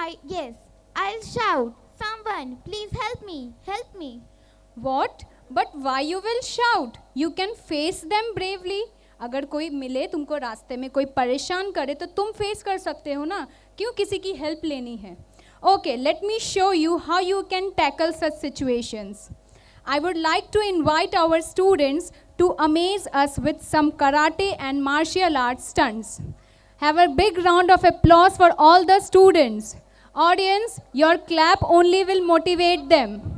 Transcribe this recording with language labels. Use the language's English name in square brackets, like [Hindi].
[English] Yes, I'll shout, "Someone, please help me, help me." What? But why you will shout? You can face them bravely. [Hindi] अगर कोई मिले तुमको रास्ते में, कोई परेशान करे, तो तुम फेस कर सकते हो ना, क्यों किसी की हेल्प लेनी है? [English] Okay, let me show you how you can tackle such situations. I would like to invite our students to amaze us with some karate and martial arts stunts. Have a big round of applause for all the students. Audience, your clap only will motivate them.